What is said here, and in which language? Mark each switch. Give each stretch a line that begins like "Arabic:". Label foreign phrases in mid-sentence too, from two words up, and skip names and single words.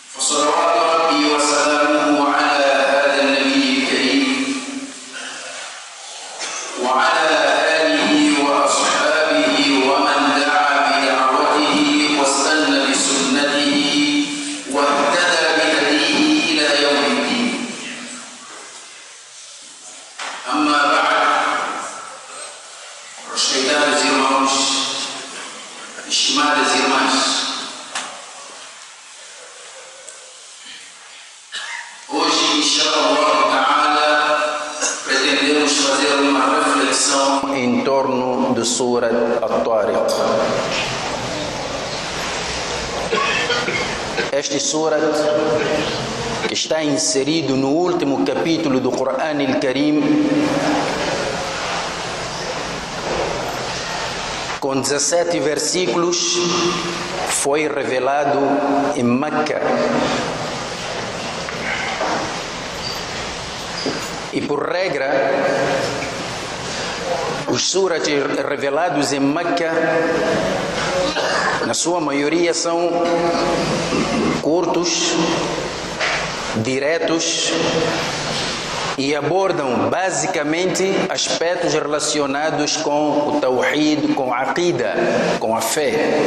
Arabic: صلوات ربي وسلامه على هذا النبي الكريم وعلى آله وأصحابه ومن دعا بدعوته واستنى بسنته واهتدى بهديه إلى يوم الدين. أما بعد،
Portuguese: respeitar irmãos, estimadas irmãs, hoje,
Arabic: إن شاء الله تعالى,
Portuguese: pretendemos fazer uma reflexão em torno do Surat At-Tariq. Este Surat está inserido no último capítulo do Quran al-Karim, com 17 versículos, foi revelado em Meca. E por regra, os suras revelados em Meca, na sua maioria, são curtos, diretos e abordam basicamente aspectos relacionados com o Tawhid, com a Aqida, com a fé.